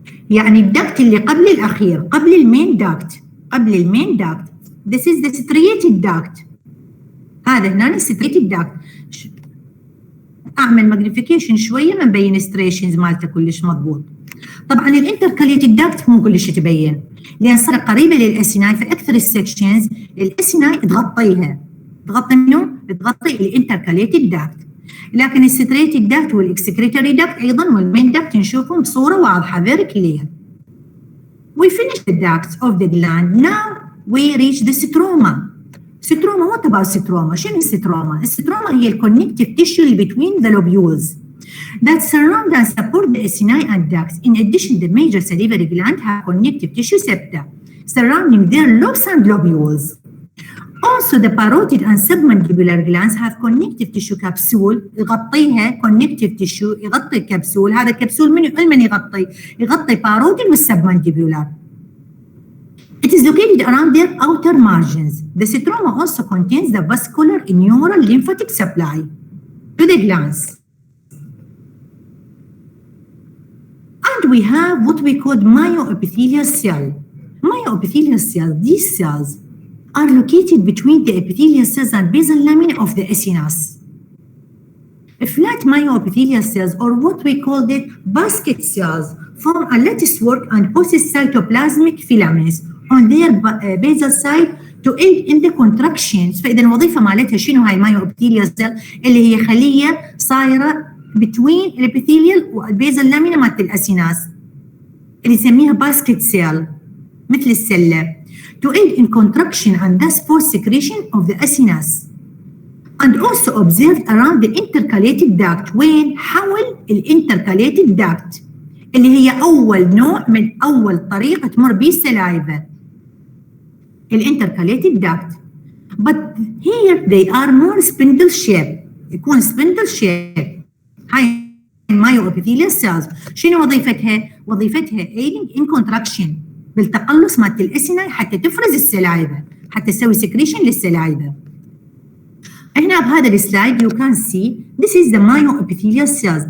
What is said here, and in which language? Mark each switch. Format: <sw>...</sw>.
<ar>يعني الدكت اللي قبل الأخير، قبل المين duct.</ar> <en>This is the striated duct.</en> <ar>هذا هنا</ar> <en>striated duct.</en> <ar>أعمل magnification شوية ما نبين striations مالته كلش مضبوط. طبعا الانتركاليتد duct مو كلش تبين، لأن صار قريبة للأسيناي في أكثر السكشنز الأسيناي تغطي منو؟ تغطي الانتركاليتد duct. لكن الستريتد duct والاكسكريتوري duct أيضا والمين duct نشوفهم بصورة واضحة</ar> <en>very clear. We finish the ducts of the gland. Now we reach the stroma. What about stroma?</en> <ar>شنو الستروما؟ الستروما هي</ar> <en>الconnective tissue between the lobules that surround and support the acini and ducts. In addition, the major salivary gland have connective tissue septa surrounding their lobes and lobules. Also, the parotid and submandibular glands have connective tissue capsule</en> <ar>يغطيها</ar> <en>connective tissue</en> <ar>يغطي الكبسول. هذا الكبسول من يغطي؟ يغطي parotid والسبمنديبولار.</ar> <en>It is located around their outer margins. The stroma also contains the vascular neural lymphatic supply to the glands. And we have what we call myoepithelial cell. Myoepithelial cells, these cells are located between the epithelial cells and basal lamina of the acinus. Flat myoepithelial cells, or what we call the basket cells, form a latticework and possess cytoplasmic filaments on their basal side to aid in the contractions.</en> <ar>فإذا الوظيفة مالتها شنو هاي myoepithelial cell؟ اللي هي خلية صايرة between الابيثيليال والبيزل لامينا مالت الأسيناس اللي نسميها basket cell مثل السلة</ar> <en>to aid in contraction and thus force secretion of the acinas. And also observed around the intercalated duct.</en> <ar>وين؟ حول الانتركاليتد duct اللي هي أول نوع من أول طريقة تمر بيه السلايفة.</ar> <en>الانتركاليتد duct. But here they are more spindle shape.</en> <ar>يكون</ar> <en>spindle shape.</en> <ar>هاي</ar> <en>myoepithelial cells.</en> <ar>شنو وظيفتها؟ وظيفتها</ar> <en>aiding in contraction</en> <ar>بالتقلص مالت الأسنة حتى تفرز السلايفة، حتى تسوي secretion للسلايفة. هنا بهذا السلايد</ar> <en>you can see this is the myoepithelial cells.</en>